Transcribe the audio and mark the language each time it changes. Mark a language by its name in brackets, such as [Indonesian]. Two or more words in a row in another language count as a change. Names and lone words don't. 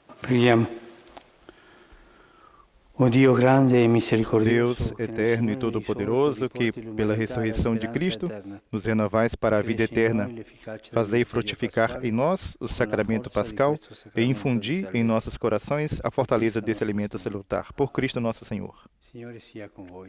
[Italian] Preghiamo. O Dio grande e misericordioso, [Portuguese] Deus eterno e todo-poderoso, que pela ressurreição de Cristo nos renovais para a vida eterna, fazei frutificar em nós o sacramento pascal e infundi em nossos corações a fortaleza desse alimento salutar. Por Cristo nosso Senhor. [Italian] Signore sia con voi.